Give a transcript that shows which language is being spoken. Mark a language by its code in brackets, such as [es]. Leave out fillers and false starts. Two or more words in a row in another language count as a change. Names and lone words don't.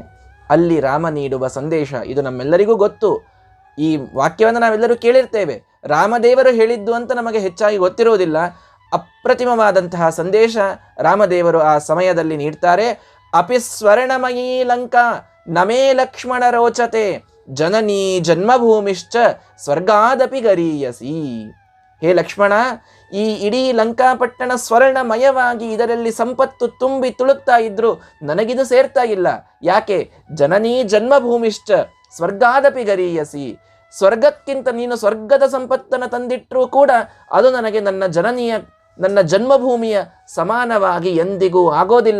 [kn] ಅಲ್ಲಿ ರಾಮ ನೀಡುವ ಸಂದೇಶ ಇದು ನಮ್ಮೆಲ್ಲರಿಗೂ ಗೊತ್ತು. ಈ ವಾಕ್ಯವನ್ನು ನಾವೆಲ್ಲರೂ ಕೇಳಿರ್ತೇವೆ. ರಾಮದೇವರು ಹೇಳಿದ್ದು ಅಂತ ನಮಗೆ ಹೆಚ್ಚಾಗಿ ಗೊತ್ತಿರುವುದಿಲ್ಲ. ಅಪ್ರತಿಮವಾದಂತಹ ಸಂದೇಶ ರಾಮದೇವರು ಆ ಸಮಯದಲ್ಲಿ ನೀಡ್ತಾರೆ. [sa] ಅಪಿ ಸ್ವರ್ಣಮಯೀ ಲಂಕಾ ನಮೇ ಲಕ್ಷ್ಮಣ ರೋಚತೆ ಜನನೀ ಜನ್ಮಭೂಮಿಶ್ಚ ಸ್ವರ್ಗಾದಪಿ ಗರೀಯಸಿ. [kn] ಹೇ ಲಕ್ಷ್ಮಣ, ಈ ಇಡೀ ಲಂಕಾಪಟ್ಟಣ ಸ್ವರ್ಣಮಯವಾಗಿ ಇದರಲ್ಲಿ ಸಂಪತ್ತು ತುಂಬಿ ತುಳುಕ್ತಾ ಇದ್ರು ನನಗಿದು ಸೇರ್ತಾ ಇಲ್ಲ. ಯಾಕೆ? [sa] ಜನನೀ ಜನ್ಮಭೂಮಿಶ್ಚ ಸ್ವರ್ಗಾದಪಿ ಗರೀಯಸಿ. [kn] ಸ್ವರ್ಗಕ್ಕಿಂತ ನೀನು ಸ್ವರ್ಗದ ಸಂಪತ್ತನ್ನು ತಂದಿಟ್ಟರೂ ಕೂಡ ಅದು ನನಗೆ ನನ್ನ ಜನ್ಮಭೂಮಿಯ ಸಮಾನವಾಗಿ ಎಂದಿಗೂ ಆಗೋದಿಲ್ಲ.